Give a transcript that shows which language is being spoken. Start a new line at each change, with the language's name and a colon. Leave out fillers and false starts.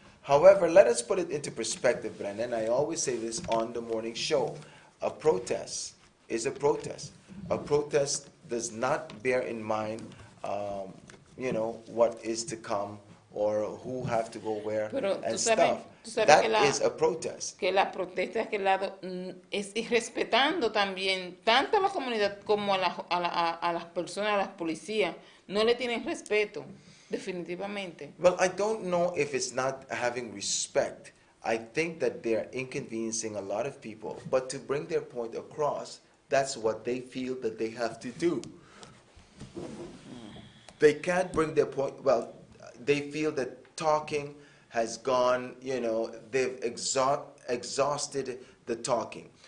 English: However, let us put it into perspective, Brendan. I always say this on the morning show. A protest is a protest. A protest does not bear in mind, you know, what is to come or who have to go where and stuff. That is a protest.
Spanish: Que la protesta es que el lado es irrespetando también tanto a la comunidad como a las personas, a las policías. No le tienen respeto, definitivamente.
English: Well, I don't know if it's not having respect. I think that they're inconveniencing a lot of people, but to bring their point across, that's what they feel that they have to do. They can't bring their point, well, they feel that talking has gone, you know, they've exhausted the talking.